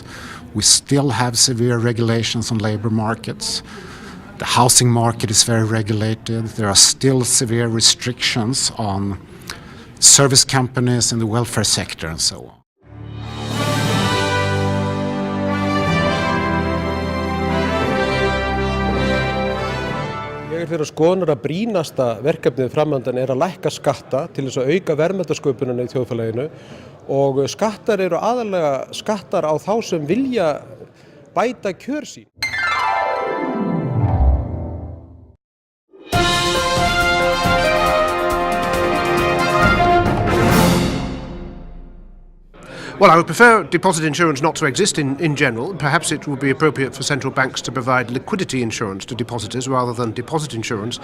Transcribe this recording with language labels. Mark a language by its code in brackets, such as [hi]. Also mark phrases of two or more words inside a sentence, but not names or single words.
[en] We still have severe regulations on labor markets. The housing market is very regulated. There are still severe restrictions on service companies in the welfare sector and so on. [is] Ég fyrir skoðunar að brýnasta verkefnið framöndan að lækka skatta til þess að auka verðmætasköpunina í þjóðfélaginu og skattar eru aðallega skattar á þá sem vilja bæta kjör sín. [en] Well, I would prefer deposit insurance not to exist in general. Perhaps it would be appropriate for central banks to provide liquidity insurance to depositors rather than deposit insurance.